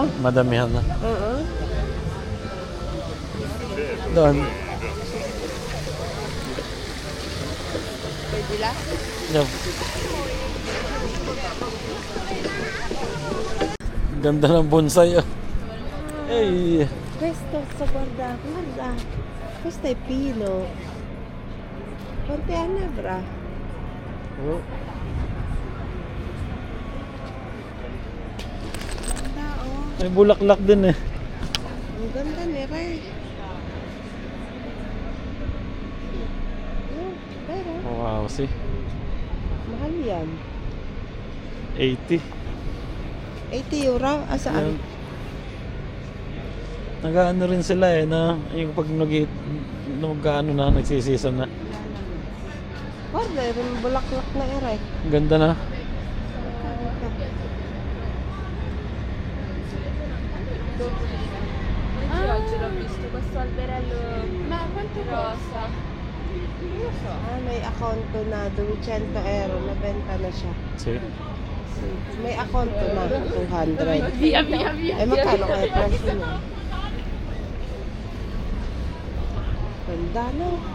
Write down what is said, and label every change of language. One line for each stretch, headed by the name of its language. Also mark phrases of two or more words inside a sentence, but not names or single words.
Filipino: Madamihan na. Oo. Doon. Pwede lang. Yan. Ganda ng bonsai. Hey.
Italian: Questo sa guarda. Questo è pino. Quanti anni avrà?
Filipino: Oh. Ganda, May bulaklak din eh. Ang ganda ni Ray. Pero,
English: Wow, see.
Filipino: mahal yan. 80. 80 euro? Asaan? Yan. Nag-ano rin sila yung pag nag-ano na, nagsisisa na. Guarda, yung bulaklak na Ray. Ang ganda na.
Italian: Oggi l'ho visto questo alberello. Ma quanto costa?
Filipino: May akonto na, 200 euro, nabenta na siya. See? May akonto na, 200. Via. Magkano kaya presyo niya? Ganda na.